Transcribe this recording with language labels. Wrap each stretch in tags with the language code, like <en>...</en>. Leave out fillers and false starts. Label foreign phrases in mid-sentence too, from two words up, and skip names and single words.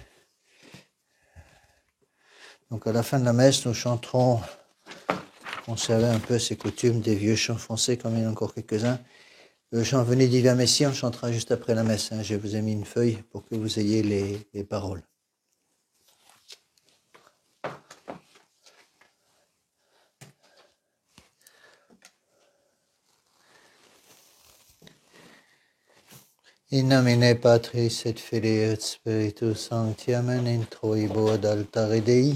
<fr>Donc à la fin de la messe, nous chanterons, conserver un peu ces coutumes des vieux chants français, comme il y en a encore quelques-uns. Le chant Venez divin Messie, on chantera juste après la messe. Je vous ai mis une feuille pour que vous ayez les paroles.</fr> <la>In nomine Patris et Filii et Spiritus Sancti, amen, in troibo ad altare Dei.</la>